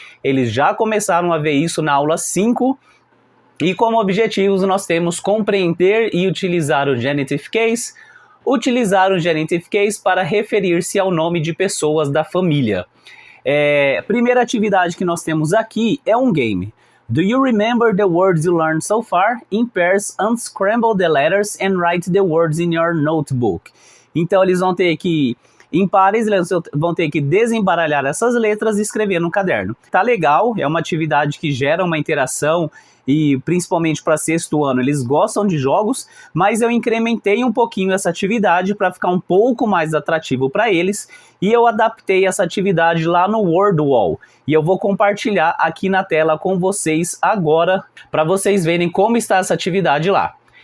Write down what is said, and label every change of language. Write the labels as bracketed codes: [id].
[pt] Eles já começaram a ver isso na aula 5. E como objetivos nós temos compreender e utilizar o Genitive Case, utilizar o Genitive Case para referir-se ao nome de pessoas da família. Primeira atividade que nós temos aqui é um game. [en] Do you remember the words you learned so far? In pairs, unscramble the letters and write the words in your notebook. [pt] Então eles vão ter que, em pares, eles vão ter que desembaralhar essas letras e escrever no caderno. Tá legal, é uma atividade que gera uma interação e principalmente para sexto ano eles gostam de jogos, mas eu incrementei um pouquinho essa atividade para ficar um pouco mais atrativo para eles e eu adaptei essa atividade lá no Wordwall e eu vou compartilhar aqui na tela com vocês agora para vocês verem como está essa atividade lá.